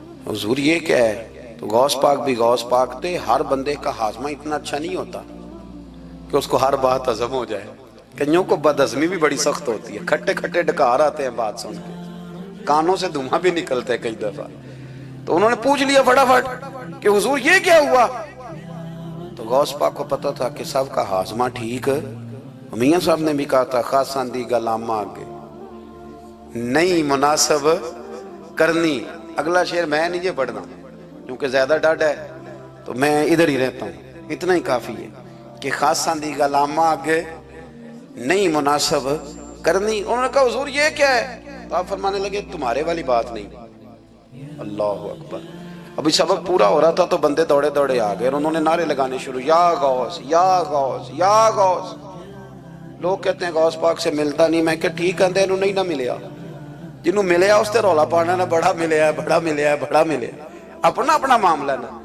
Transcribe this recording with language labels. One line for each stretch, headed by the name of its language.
Urdu: حضور یہ کیا ہے؟ تو غوث پاک بھی غوث پاک تھے. ہر بندے کا ہاضمہ اتنا اچھا نہیں ہوتا کہ اس کو ہر بات ہضم ہو جائے. کئیوں کو بد ہضمی بھی بڑی سخت ہوتی ہے, کھٹے کھٹے ڈکار آتے ہیں بات سن کے, کانوں سے دھواں بھی نکلتے ہیں کئی دفعہ. تو انہوں نے پوچھ لیا فٹافٹ, کہ حضور یہ کیا ہوا؟ تو غوث پاک کو پتہ تھا کہ سب کا ہاضمہ ٹھیک ہے. میاں صاحب نے بھی کہا تھا
Punjabi: خاصاں دی گل آما آگے نہیں مناسب کرنی.
Urdu: اگلا شعر میں نہیں یہ پڑھنا کیونکہ زیادہ ڈاڈ ہے تو میں ادھر ہی رہتا ہوں. اتنا ہی کافی ہے کہ
Punjabi: خاصاں دی گل آما آگے نہیں مناسب کرنی.
Urdu: انہوں نے کہا حضور یہ کیا ہے؟ تو آپ فرمانے لگے تمہارے والی بات نہیں. اللہ اکبر. ابھی سبق پورا ہو رہا تھا تو بندے دوڑے دوڑے آ گئے اور انہوں نے نعرے لگانے شروع، یا غوث یا غوث یا غوث. لوگ کہتے ہیں غوث پاک سے ملتا نہیں.
Punjabi: میں کہ ٹھیک ہے انہوں نہیں نہ ملیا، جنہوں ملیا اس تے رولا پانا نہ بڑا ملیا ہے بڑا ملیا ہے بڑا ملیا. اپنا اپنا معاملہ نا.